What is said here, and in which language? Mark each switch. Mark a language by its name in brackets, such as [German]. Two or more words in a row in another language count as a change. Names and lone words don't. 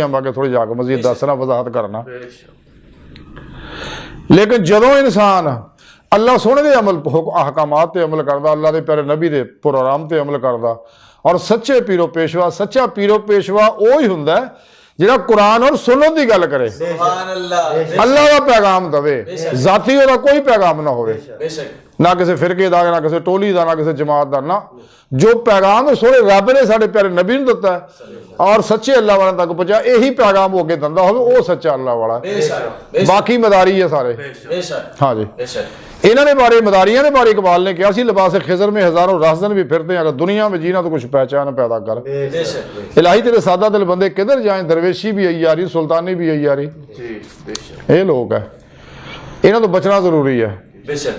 [Punjabi] ਮੈਂ ਅੱਗੇ ਥੋੜੀ ਜਾ ਕੇ ਮਜ਼ੀਦ ਦੱਸਣਾ, ਵਜ਼ਾਹਤ ਕਰਨਾ। [Hindi] बेशक [Punjabi] ਲੇਕਿਨ ਜਦੋਂ ਇਨਸਾਨ ਅੱਲਾਹ ਸੋਹਣੇ ਦੇ ਅਹਕਾਮਾਤ ਤੇ ਅਮਲ ਕਰਦਾ, ਅੱਲਾਹ ਦੇ ਪਿਆਰੇ ਨਬੀ ਦੇ ਪ੍ਰੋਗਰਾਮ ਤੇ ਅਮਲ ਕਰਦਾ, ਔਰ ਸੱਚੇ ਪੀਰੋ ਪੇਸ਼ਵਾ, ਸੱਚਾ ਪੀਰੋ ਪੇਸ਼ਵਾ ਉਹ ਹੀ ਹੁੰਦਾ ਜਿਹੜਾ ਕੁਰਾਨ ਔਰ ਸੁਨਨਤ ਦੀ ਗੱਲ ਕਰੇ, [Arabic] سبحان الله [Punjabi] ਅੱਲਾਹ ਦਾ ਪੈਗਾਮ ਦਵੇ, ਜ਼ਾਤੀ ਉਹਦਾ ਕੋਈ ਪੈਗਾਮ ਨਾ ਹੋਵੇ, [Hindi] बेशक [Punjabi] ਨਾ ਕਿਸੇ ਫਿਰਕੇ ਦਾ, ਨਾ ਕਿਸੇ ਟੋਲੀ ਦਾ, ਨਾ ਕਿਸੇ ਜਮਾਤ ਦਾ, ਨਾ ਜੋ ਪੈਗਾਮ ਸੋਹਣੇ ਰੱਬ ਨੇ ਸਾਡੇ ਪਿਆਰੇ ਨਬੀ ਨੂੰ ਦਿੱਤਾ ਹੈ ਔਰ ਸੱਚੇ ਅੱਲਾਹ ਵਾਲਿਆਂ ਤੱਕ ਪਹੁੰਚਾ, ਇਹੀ ਪੈਗਾਮ ਉਹ ਅੱਗੇ ਦਿੰਦਾ ਹੋਵੇ, ਉਹ ਸੱਚਾ ਅੱਲਾਹ ਵਾਲਾ। [Hindi] बेशक [Punjabi] ਬਾਕੀ ਮਦਾਰੀ ਹੈ ਸਾਰੇ। [Hindi] बेशक हाँ जी, बेशक ਇਹਨਾਂ [Punjabi] ਨੇ ਬਾਰੇ ਮਦਾਰੀਆਂ ਨੇ ਬਾਰੇ [Hindi] इकबाल ने कहा, लिबास खिजर में हजारों राहजन भी फिरते हैं, अगर दुनिया में जीना तो कुछ पहचान पैदा कर। बेशक इलाही तेरे सादा दिल बंदे किधर जाएं, दरवेशी भी अय्यारी सुल्तानी भी अय्यारी, जी बेशक ये लोग है, [Punjabi] ਇਨ੍ਹਾਂ ਤੋਂ [Hindi] बचना जरूरी है बेशक